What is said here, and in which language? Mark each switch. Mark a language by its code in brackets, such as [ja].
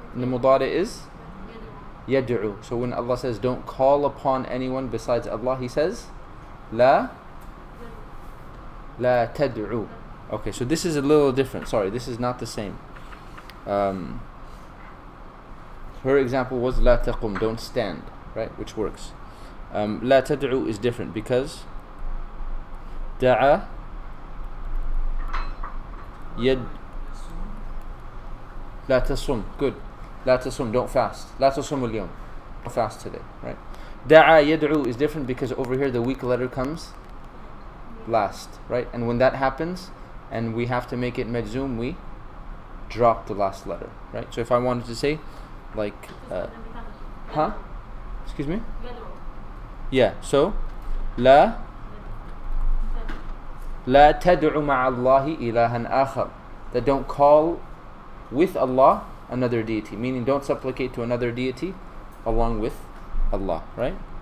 [en] The mudari is يدعو. So when Allah says don't call upon anyone besides Allah, He says [ar] لا تدعو. [en] Okay, so this is a little different. Sorry, this is not the same. Her example was [ar] لا تقم, [en] don't stand, right? Which works. [ar] لا تدعو [en] is different because [ar] دعا يد. لا تصم. Good. لا تصم, [en] don't fast. [ar] لا تصم اليوم. [en] Don't fast today, right? [ar] دعا يدعو [en] is different because over here the weak letter comes last, right? And when that happens and we have to make it majzoom, we drop the last letter, right? So if I wanted to say like huh? Excuse me? Yeah, so [ar] لا تدع مع الله إلها آخر. [en] That don't call with Allah another deity, meaning don't supplicate to another deity along with Allah, right?